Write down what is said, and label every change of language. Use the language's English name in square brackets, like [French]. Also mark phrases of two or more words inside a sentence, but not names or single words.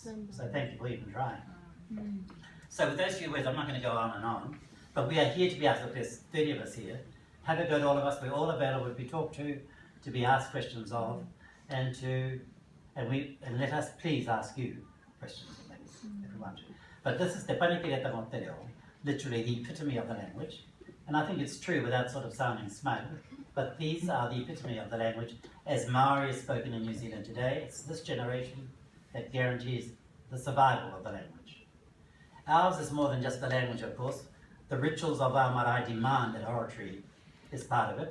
[English] So thank you for even trying. So with those few words, I'm not going to go on and on, but we are here to be asked. Look, there's 30 of us here. Have a go to all of us. We're all available to be talked to be asked questions of, and let us please ask you questions and things if we want to. But this is [Māori] te panikireta mo te reo, [English] literally the epitome of the language, and I think it's true without sort of sounding smug. But these are the epitome of the language as Maori is spoken in New Zealand today. It's this generation that guarantees the survival of the language. Ours is more than just the language, of course. The rituals of our marae demand that oratory is part of it.